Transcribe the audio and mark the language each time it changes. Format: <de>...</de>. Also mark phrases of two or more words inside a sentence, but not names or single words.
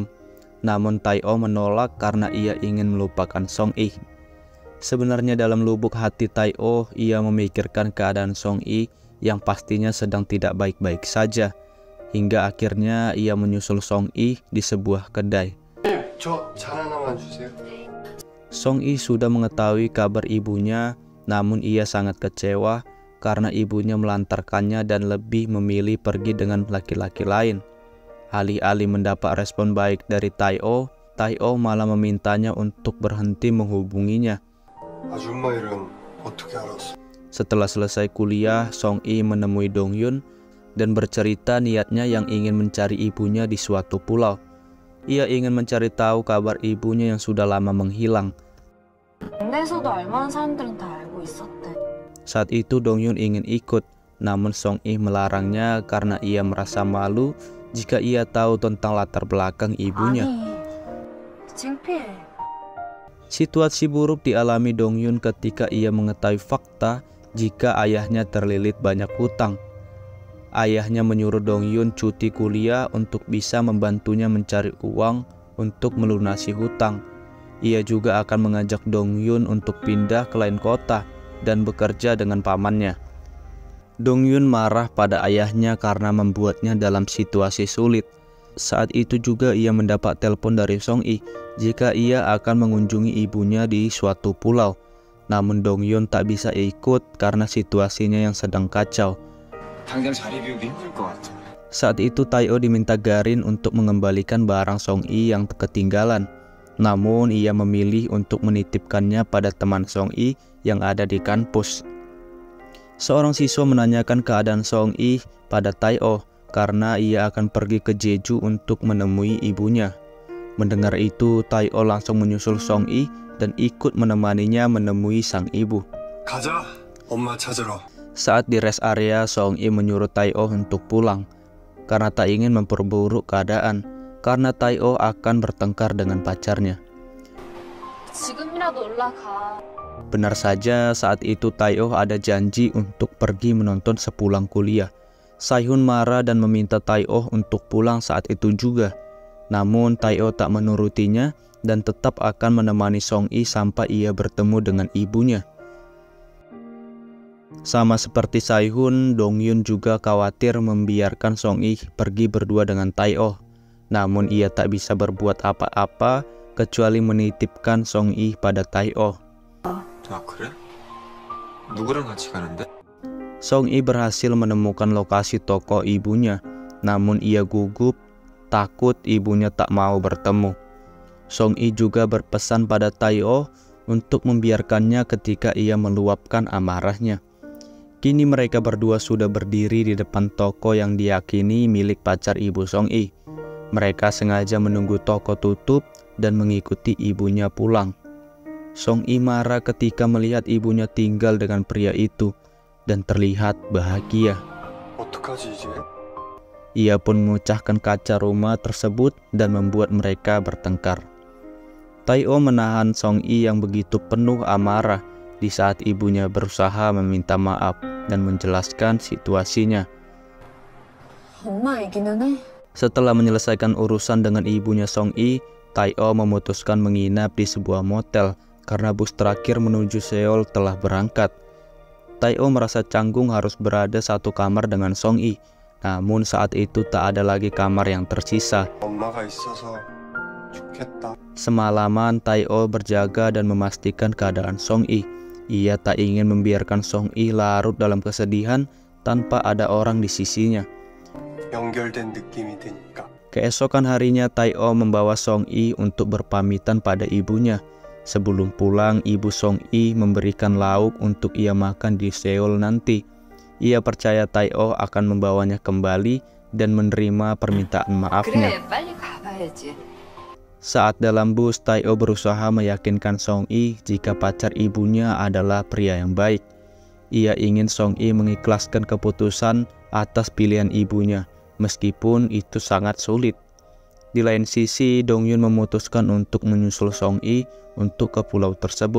<id>Namun Tai-o menolak karena ia ingin melupakan Song-i. Sebenarnya dalam lubuk hati Tai-o, ia memikirkan keadaan Song-i yang pastinya sedang tidak baik-baik saja. Hingga akhirnya ia menyusul Song-i di sebuah kedai.</id> <ko>저 잘 하나만 주세요.</ko> <id>Song-i sudah mengetahui kabar ibunya, namun ia sangat kecewa karena ibunya melantarkannya dan lebih memilih pergi dengan laki-laki lain. Alih-alih mendapat respon baik dari Tai-o, Tai-o malah memintanya untuk berhenti menghubunginya.</id> <ko>아줌마 일은 어떻게 알았어?</ko> <id>Setelah selesai kuliah, Song-i menemui Dong-yun dan bercerita niatnya yang ingin mencari ibunya di suatu pulau. Ia ingin mencari tahu kabar ibunya yang sudah lama menghilang.</id> <ko>군대에서도 알만한 사람들은 다 알고 있었대.</ko> <id>Saat itu Dong-yun ingin ikut, namun Song-i melarangnya karena ia merasa malu jika ia tahu tentang latar belakang ibunya.</id> <ko>아니, 창피해.</ko> <id>Situasi buruk dialami Dongyun ketika ia mengetahui fakta jika ayahnya terlilit banyak hutang. Ayahnya menyuruh Dongyun cuti kuliah untuk bisa membantunya mencari uang untuk melunasi hutang. Ia juga akan mengajak Dongyun untuk pindah ke lain kota dan bekerja dengan pamannya. Dongyun marah pada ayahnya karena membuatnya dalam situasi sulit. Saat itu juga ia mendapat telepon dari Song-i jika ia akan mengunjungi ibunya di suatu pulau. Namun Dongyun tak bisa ikut karena situasinya yang sedang kacau.</id> <ko>당장 자리 비우기 힘들 것 같아.</ko> <id>Saat itu Tae-oh diminta Garin untuk mengembalikan barang Song-i yang ketinggalan. Namun ia memilih untuk menitipkannya pada teman Song-i yang ada di kampus. Seorang siswa menanyakan keadaan Song-i pada Tae-oh karena ia akan pergi ke Jeju untuk menemui ibunya. Mendengar itu, Tae-oh langsung menyusul Song-i dan ikut menemaninya menemui sang ibu.</id> <ko>가자, 엄마 찾으러.</ko> <id>Saat di</id> <en>rest area,</en> <id>Song-i menyuruh Tae-oh untuk pulang karena tak ingin memperburuk keadaan, karena Tae-oh akan bertengkar dengan pacarnya.</id> <ko>지금이라도 올라가.</ko> <id>Benar saja, saat itu Tae-oh ada janji untuk pergi menonton sepulang kuliah. Sae-hun marah dan meminta Tae-oh untuk pulang saat itu juga. Namun Tae-oh tak menurutinya dan tetap akan menemani Song-i sampai ia bertemu dengan ibunya. Sama seperti Sae-hun, Dongyun juga khawatir membiarkan Song-i pergi berdua dengan Tae-oh. Namun ia tak bisa berbuat apa-apa kecuali menitipkan Song-i pada Tae-oh.</id> <ko>아 그래? 누구랑 같이 가는데?</ko> <id>Song-i berhasil menemukan lokasi toko ibunya, namun ia gugup, takut ibunya tak mau bertemu. Song-i juga berpesan pada Tae-oh untuk membiarkannya ketika ia meluapkan amarahnya. Kini mereka berdua sudah berdiri di depan toko yang diyakini milik pacar ibu Song-i. Mereka sengaja menunggu toko tutup dan mengikuti ibunya pulang. Song-i marah ketika melihat ibunya tinggal dengan pria itu dan terlihat bahagia.</id> <ko>어떡하지 이제?</ko> <id>Ia pun memecahkan kaca rumah tersebut dan membuat mereka bertengkar. Tae-oh menahan Song-i yang begitu penuh amarah di saat ibunya berusaha meminta maaf dan menjelaskan situasinya.</id> <ko>엄마 얘기는 해.</ko> <id>Setelah menyelesaikan urusan dengan ibunya Song-i, Tae-oh memutuskan menginap di sebuah motel karena bus terakhir menuju Seoul telah berangkat. Tae-oh merasa canggung harus berada satu kamar dengan Song-i, namun saat itu tak ada lagi kamar yang tersisa.</id> <ko>엄마가 있어서 좋겠다.</ko> <id>Semalaman Tae-oh berjaga dan memastikan keadaan Song-i. Ia tak ingin membiarkan Song-i larut dalam kesedihan tanpa ada orang di sisinya.</id> <ko>연결된 느낌이 드니까.</ko> <id>Keesokan harinya Tae-oh membawa Song-i untuk berpamitan pada ibunya. Sebelum pulang, ibu Song-i memberikan lauk untuk ia makan di Seoul nanti. Ia percaya Tae-oh akan membawanya kembali dan menerima permintaan maafnya.</id> <ko>그래, 빨리 가봐야지.</ko> <id>Saat dalam bus, Tae-oh berusaha meyakinkan Song-i jika pacar ibunya adalah pria yang baik. Ia ingin Song-i mengikhlaskan keputusan atas pilihan ibunya, meskipun itu sangat sulit. Di lain sisi, Dongyun memutuskan untuk menyusul Song-i untuk ke pulau tersebut.</id>